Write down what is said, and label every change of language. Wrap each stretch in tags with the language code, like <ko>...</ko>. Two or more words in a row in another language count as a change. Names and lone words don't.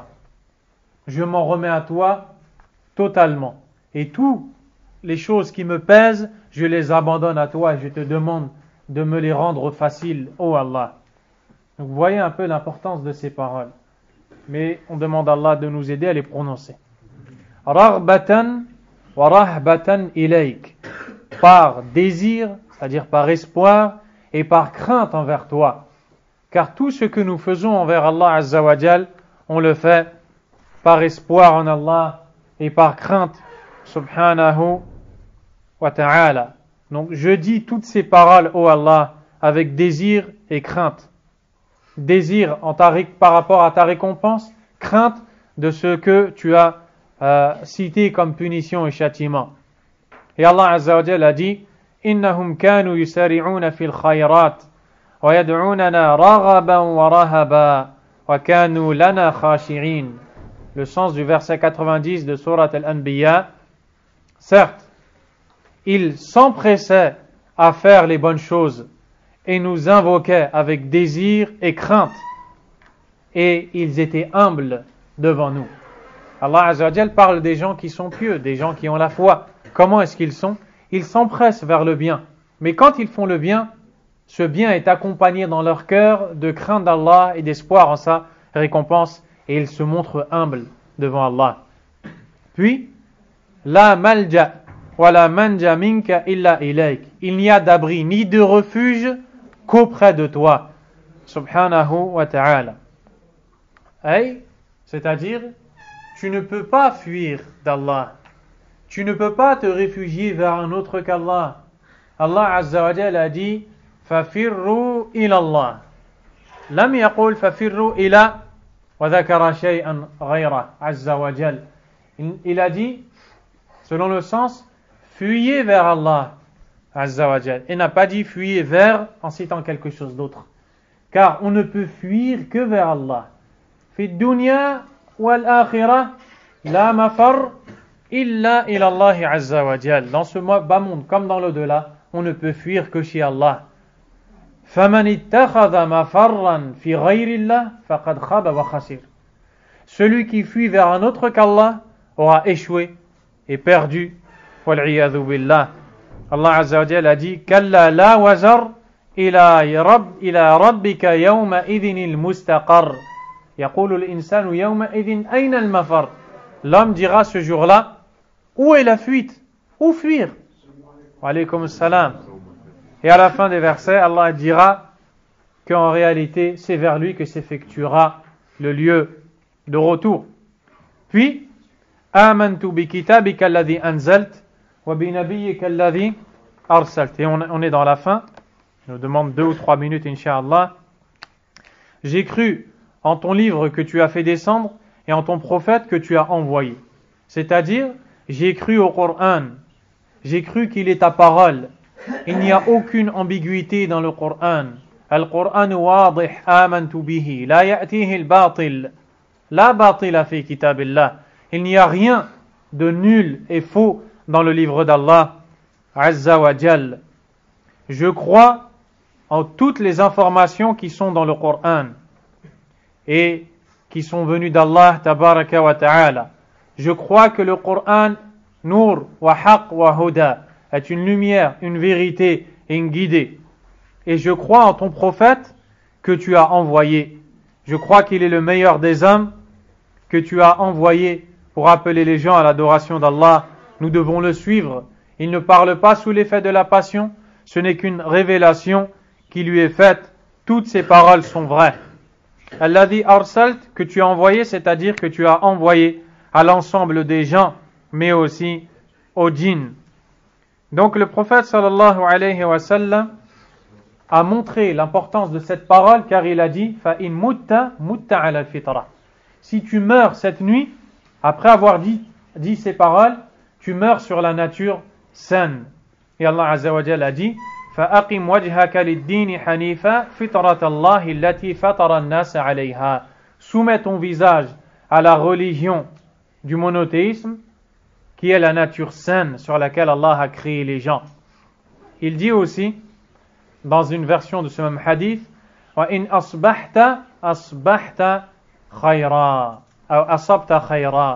<fr>Je m'en remets à toi totalement. Et toutes les choses qui me pèsent, je les abandonne à toi et je te demande de me les rendre faciles, oh Allah. Donc vous voyez un peu l'importance de ces paroles. Mais on demande à Allah de nous aider à les prononcer.</fr> <ar>رغبة ورهبة إليك.</ar> <fr>Par désir, c'est-à-dire par espoir et par crainte envers toi. Car tout ce que nous faisons envers Allah</fr> <ar>عز وجل,</ar> <fr>on le fait par espoir en Allah et par crainte,</fr> <ar>سبحانه وتعالى.</ar> <fr>Donc je dis toutes ces paroles, ô Allah, avec désir et crainte. Désir par rapport à ta récompense, crainte de ce que tu as cité comme punition et châtiment. Et</fr> <ar>Allah عز وجل</ar> <fr>a dit</fr> <ar>إنهم كانوا يسارعون في الخيرات ويدعوننا رغبا ورهبا وكانوا لنا خاشعين.</ar> <fr>Le sens du verset 90 de Surat Al-Anbiya. Certes, ils s'empressaient à faire les bonnes choses et nous invoquaient avec désir et crainte. Et ils étaient humbles devant nous. Allah</fr> <ar>عز وجل</ar> <fr>parle des gens qui sont pieux, des gens qui ont la foi. Comment est-ce qu'ils sont? Ils s'empressent vers le bien. Mais quand ils font le bien, ce bien est accompagné dans leur cœur de crainte d'Allah et d'espoir en sa récompense. Et ils se montrent humbles devant Allah.</fr> <ar>Puis, لا ملجأ ولا منجا منك إلا إليك.</ar> <fr>Il n'y a d'abri ni de refuge qu'auprès de toi.</fr> <ar>سبحانه وتعالى.</ar> <fr>C'est-à-dire, tu ne peux pas fuir d'Allah. Tu ne peux pas te réfugier vers un autre qu'Allah.</fr> <ar>Allah عز وجل</ar> <fr>a dit</fr> <ar>فَفِرُّوا إِلَى اللَّهِ لم يقول فَفِرُّوا إِلَى وَذَكَرَ شَيْئًا غَيْرَهُ عَزَّ وَجَلَّ.</ar> <fr>Il a dit, selon le sens, fuyez vers Allah.</fr> <ar>عز وجل.</ar> <fr>Et n'a pas dit fuyez vers en citant quelque chose d'autre. Car on ne peut fuir que vers Allah.</fr> <ar>في الدنيا والآخرة لا مفر إلا إلى الله عز وجل.</ar> <fr>Dans ce bas monde comme dans l'au-delà, on ne peut fuir que chez Allah.</fr> <ar>فَمَنِ اتَّخَذَ مَفَرًّا فِي غَيْرِ اللَّهِ فَقَدْ خَابَ وَخَسِرَ.</ar> <fr>Celui qui fuit vers un autre qu'Allah aura échoué et perdu.</fr> <ar>وَالْعِيَاذُ بِاللَّهِ. Allah عز وجل</ar> <fr>a dit</fr> <ar>كَلَّا لَا وَزَرْ إِلَى رَبِّكَ يَوْمَئِذٍ الْمُسْتَقَرِّ يَقُولُ الْإِنسَانُ يَوْمَئِذٍ أَيْنَ الْمَفَرُّ.</ar> <fr>L'homme dira ce jour-là, où est la fuite? Où fuir?</fr> <ar>وعليكم السلام.</ar> <fr>Et à la fin des versets, Allah dira qu'en réalité, c'est vers lui que s'effectuera le lieu de retour. Puis,</fr> <ar>آمنت بكتابك الذي أنزلت وبنبيك الذي أرسلت.</ar> <fr>Et on est dans la fin. Je nous demande 2 ou 3 minutes, Inch'Allah. J'ai cru en ton livre que tu as fait descendre et en ton prophète que tu as envoyé. C'est-à-dire, j'ai cru au Coran. J'ai cru qu'il est ta parole. Il n'y a aucune ambiguïté dans le Coran.</fr> <ar>القرآن واضح آمنت به. لا يأتيه الباطل. لا باطل في كتاب الله.</ar> <fr>Il n'y a rien de nul et faux dans le livre d'Allah</fr> <ar>عز وجل.</ar> <fr>Je crois en toutes les informations qui sont dans le Coran et qui sont venues d'Allah</fr> <ar>تبارك وتعالى.</ar> <fr>Je crois que le Coran</fr> <ar>نور وحق وهدى</ar> <fr>est une lumière, une vérité et une guidée. Et je crois en ton prophète que tu as envoyé. Je crois qu'il est le meilleur des hommes que tu as envoyé pour appeler les gens à l'adoration d'Allah. Nous devons le suivre. Il ne parle pas sous l'effet de la passion. Ce n'est qu'une révélation qui lui est faite. Toutes ces paroles sont vraies.</fr> <ar>الذي أرسلت,</ar> <fr>que tu as envoyé, c'est-à-dire que tu as envoyé à l'ensemble des gens, mais aussi aux djinns. Donc le prophète</fr> <ar>صلى الله عليه وسلم</ar> <fr>a montré l'importance de cette parole car il a dit</fr> <ar>فإن مت على الفطرة.</ar> <fr>Si tu meurs cette nuit après avoir dit ces paroles, tu meurs sur la nature saine. Et</fr> <ar>Allah عز وجل</ar> <fr>a dit</fr> <ar>فأقم وجهك للدين حنيفا فطرت الله التي فطر الناس عليها.</ar> <fr>Soumets ton visage à la religion du monothéisme qui est la nature saine sur laquelle Allah a créé les gens. Il dit aussi, dans une version de ce même hadith,</fr> <ar>وَإِنْ أَصْبَحْتَ خَيْرًا أَصَبْتَ خَيْرًا.</ar>